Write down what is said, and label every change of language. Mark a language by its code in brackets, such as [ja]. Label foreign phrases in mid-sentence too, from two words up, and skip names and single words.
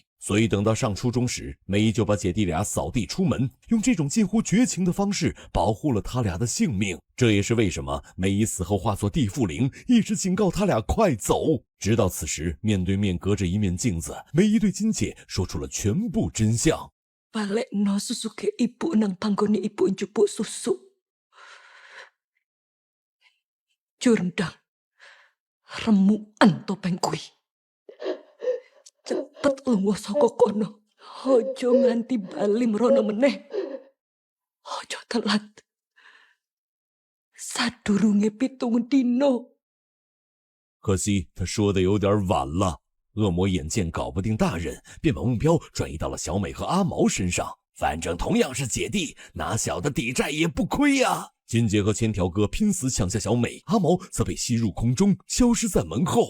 [zh] 所以等到上初中时，梅姨就把姐弟俩扫地出门，用这种近乎绝情的方式保护了他俩的性命。这也是为什么梅姨死后化作地缚灵，一直警告他俩快走。直到此时，面对面隔着一面镜子，梅姨对金姐说出了全部真相。 [jv] Balekno susu ke ibu nang panggone ibu njupuk susu. Jurndang, remukan topeng kuwi. Cepet lunga saka kono. Aja nganti bali mrono meneh. Aja telat. Sadurunge 7 dina. [zh] 可惜他说的有点晚了。恶魔眼见搞不定大人，便把目标转移到了小美和阿毛身上。反正同样是姐弟，拿小的抵债也不亏呀。金姐和千条哥拼死抢下小美，阿毛则被吸入空中，消失在门后。